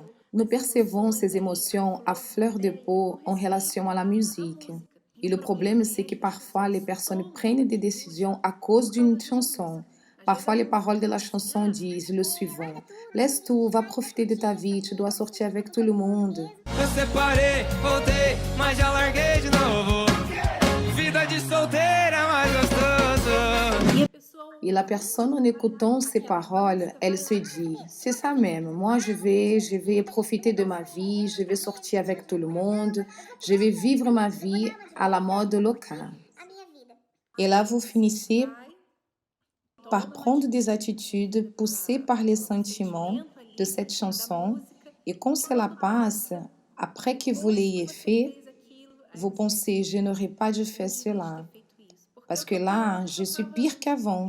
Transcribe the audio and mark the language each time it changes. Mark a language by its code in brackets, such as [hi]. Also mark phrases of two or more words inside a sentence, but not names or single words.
[fr] Nous percevons ces émotions à fleur de peau en relation à la musique. Et le problème, c'est que parfois, les personnes prennent des décisions à cause d'une chanson. Parfois, les paroles de la chanson disent le suivant: laisse tout, va profiter de ta vie, tu dois sortir avec tout le monde. [pt] Eu separei, voltei, mas já larguei de novo. Vida de solteira mais gostoso. [fr] Et la personne, en écoutant ces paroles, elle se dit, c'est ça même, moi je vais profiter de ma vie, je vais sortir avec tout le monde, je vais vivre ma vie à la mode locale. Et là, vous finissez par prendre des attitudes poussées par les sentiments de cette chanson, et quand cela passe, après que vous l'ayez fait, vous pensez, je n'aurais pas dû faire cela, parce que là, je suis pire qu'avant.